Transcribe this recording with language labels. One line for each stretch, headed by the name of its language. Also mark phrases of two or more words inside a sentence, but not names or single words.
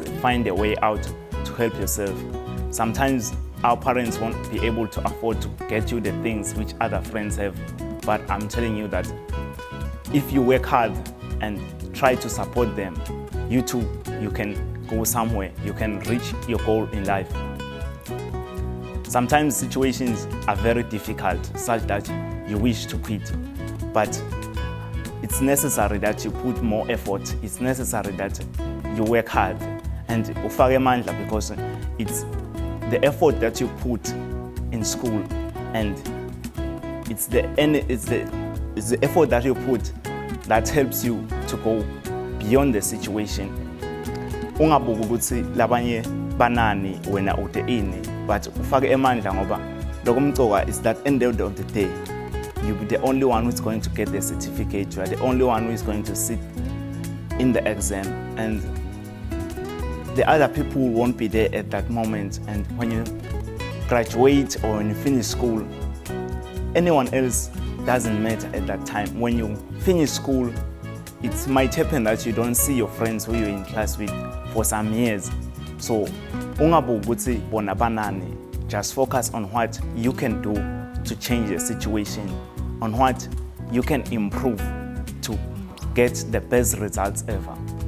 English: Find a way out to help yourself. Sometimes our parents won't be able to afford to get you the things which other friends have, but I'm telling you that if you work hard and try to support them, you too, you can go somewhere, you can reach your goal in life. Sometimes situations are very difficult, such that you wish to quit, but it's necessary that you put more effort. It's necessary that you work hard and
Swati: ufake amandla,
English: because it's the effort that you put in school, and it's the effort that you put that helps you to go beyond the situation.
Swati: Ungabuki ukuthi labanye banani wena ude ini,
English: but
Swati: ufake amandla ngoba lokumcoka
English: is that end of the day you'll be the only one who's going to get the certificate. You are the only one who is going to sit in the exam, and the other people won't be there at that moment. And when you graduate or when you finish school, anyone else doesn't matter at that time. When you finish school, it might happen that you don't see your friends who you're in class with for some years. So,
Swati: ungabuki ukuthi bona banani.
English: Just focus on what you can do to change the situation, on what you can improve to get the best results ever.